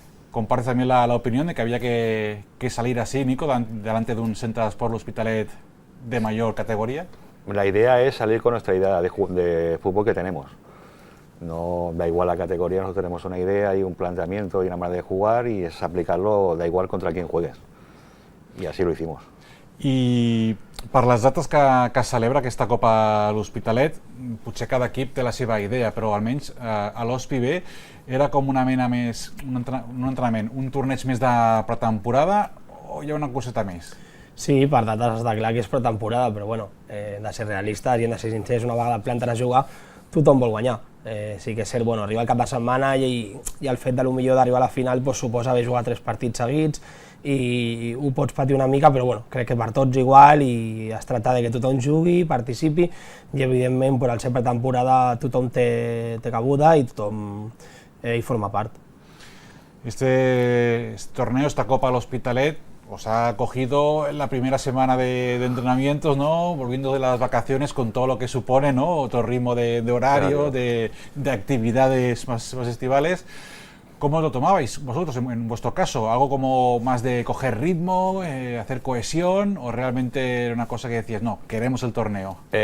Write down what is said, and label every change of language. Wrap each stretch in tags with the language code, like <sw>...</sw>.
<es>¿Compartes también la opinión de que había que salir así, Nico, delante de un Centre d'Esport L'Hospitalet de mayor categoría? La idea es salir con nuestra idea de fútbol que tenemos. No da igual la categoría, nosotros tenemos una idea y un planteamiento y una manera de jugar y es aplicarlo, da igual contra quién juegues. Y así lo hicimos.</es> <ca>I per les dates que celebra aquesta Copa a l'Hospitalet, potser cada equip té la seva idea, però almenys a l'Hospi B era com una mena més, un entrenament, un torneig més de pretemporada o hi ha una coseta més? Sí, per dates està clar que és pretemporada, però hem de ser realistes i hem de ser sincers, una vegada planten a jugar, tothom vol guanyar. Sí que és cert, arribar al cap de setmana i el fet de millor d'arribar a la final suposa haver jugat 3 partits seguits i ho pots patir una mica, però crec que per tots igual i es tracta de que tothom jugui, participi i evidentment al ser pretemporada tothom té cabuda i tothom hi forma part.</ca> <es>Este torneo, esta Copa a l'Hospitalet, os ha cogido en la primera semana de entrenamientos, ¿no? Volviendo de las vacaciones con todo lo que supone, ¿no? Otro ritmo de horario, de actividades más estivales. ¿Cómo lo tomabais vosotros en vuestro caso? ¿Algo como más de coger ritmo, hacer cohesión o realmente era una cosa que decías, no, queremos el torneo?</es>